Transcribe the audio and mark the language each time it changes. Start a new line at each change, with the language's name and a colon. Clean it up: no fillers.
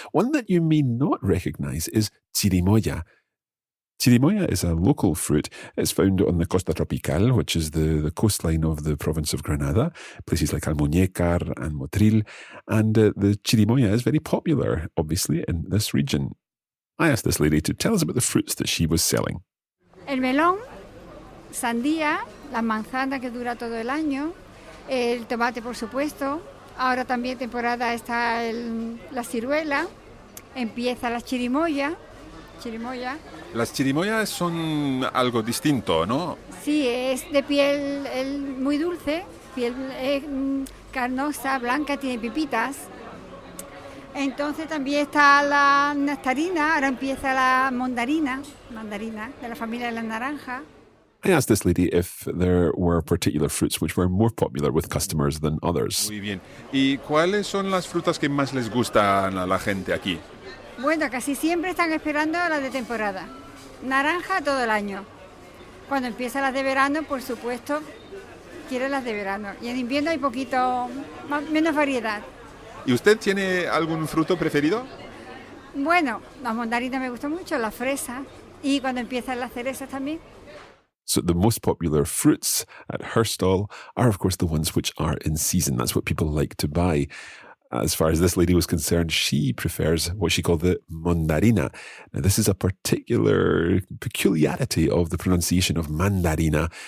English: One that you may not recognize is chirimoya. Chirimoya is a local fruit. It's found on the Costa Tropical, which is the coastline of the province of Granada, places like Almuñécar and Motril. And the chirimoya is very popular, obviously, in this region. I asked this lady to tell us about the fruits that she was selling.
Spanish: El melón, sandía, la manzana que dura todo el año, el tomate, por supuesto. Ahora también temporada está la ciruela, empieza la chirimoya. Las chirimoyas son algo distinto, ¿no? Sí, es de piel muy dulce, piel carnosa, blanca, tiene pipitas. Entonces también está la nectarina, ahora empieza la mandarina, de la familia de la naranja.
English: I asked this lady if there were particular fruits which were more popular with customers than others.
Spanish: Muy bien. ¿Y cuáles son las frutas que más les gustan a la gente aquí? Bueno, casi siempre están esperando las de temporada. Naranja todo el año. Cuando empiezan las de verano, por supuesto, quieren las de verano. Y en invierno hay menos variedad. ¿Y usted tiene algún fruto preferido? Bueno, las mandarinas me gustan mucho, las fresas. Y cuando empiezan las cerezas también.
English: So the most popular fruits at her stall are, of course, the ones which are in season. That's what people like to buy. As far as this lady was concerned, she prefers what she called the mandarina. Now, this is a particular peculiarity of the pronunciation of mandarina.